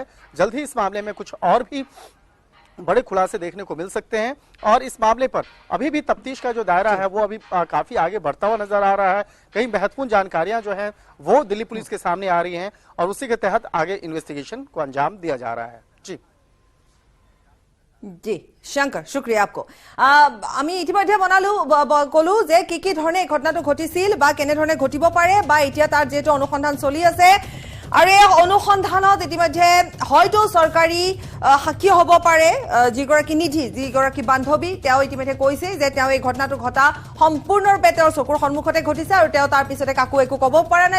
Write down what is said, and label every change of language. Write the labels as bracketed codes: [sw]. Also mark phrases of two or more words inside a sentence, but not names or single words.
[hi] जल्द ही इस मामले में कुछ और भी बड़े खुलासे देखने को मिल सकते हैं और इस मामले पर अभी भी तफ्तीश का जो दायरा है वो अभी काफी आगे बढ़ता हुआ नजर आ रहा है। कई महत्वपूर्ण जानकारियां जो हैं वो दिल्ली पुलिस के सामने आ रही हैं और उसी के तहत आगे इन्वेस्टिगेशन को अंजाम दिया जा रहा है। जी शंकर, शुक्रिया आपको। [as] আমি ইতিমধ্যে কলো যে কি ধৰণে ঘটনাটো ঘটিছিল বা কেনে ধৰণে ঘটিব পাৰে বা এতিয়া তাৰ যেটো অনুসন্ধান চলি আছে আৰু এই অনুসন্ধানত ইতিমধ্যে হয়তো চৰকাৰী সাক্ষী হ'ব পাৰে যিগৰাকী নিধি, যিগৰাকী বান্ধৱী, তেওঁ ইতিমধ্যে কৈছে যে তেওঁ এই ঘটনাটো ঘটা সম্পূৰ্ণৰূপে তেওঁৰ চকুৰ সন্মুখতে ঘটিছে আৰু তেওঁ তাৰ পিছতে কাকো একো ক'ব পৰা নাই।